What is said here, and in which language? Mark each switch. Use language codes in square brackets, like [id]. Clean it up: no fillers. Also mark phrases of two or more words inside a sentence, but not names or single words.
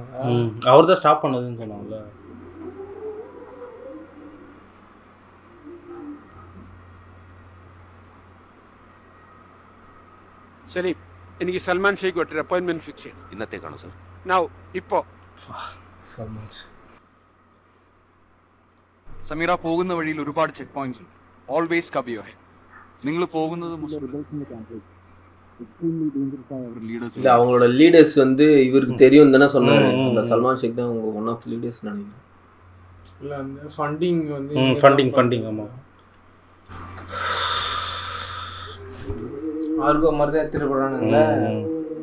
[ta] அவர் தான் ஸ்டாப் பண்ணதுன்னு சொன்னாங்கல்ல. [ml] ശരി, എനിക്ക് സൽമാൻ ഷെയ്ഖ് ഒരു [en] appointment fix [ml] ചെയ്യണം. ഇന്നത്തേക്കാണോ സർ? നൗ, ഇപ്പോ. സമീറ, പോകുന്ന വഴിയിൽ ഒരുപാട് [en] check points [ml] ഉണ്ട്. [en] always cover your head. [ml] നിങ്ങൾ പോകുന്നത് [ta] இல்ல அவங்களோட லீடர்ஸ் வந்து இவருக்கு தெரியும் தானே சொன்னாரு. அந்த சல்மான் ஷேக் தான் அவங்க [en] one of the leaders [ta] நினைக்கிறேன். இல்ல அந்த ஃபண்டிங் வந்து ஃபண்டிங் ஆமா. ஆர்கோ மாதிரி தான் எடுத்துட்டு போறானுங்களே.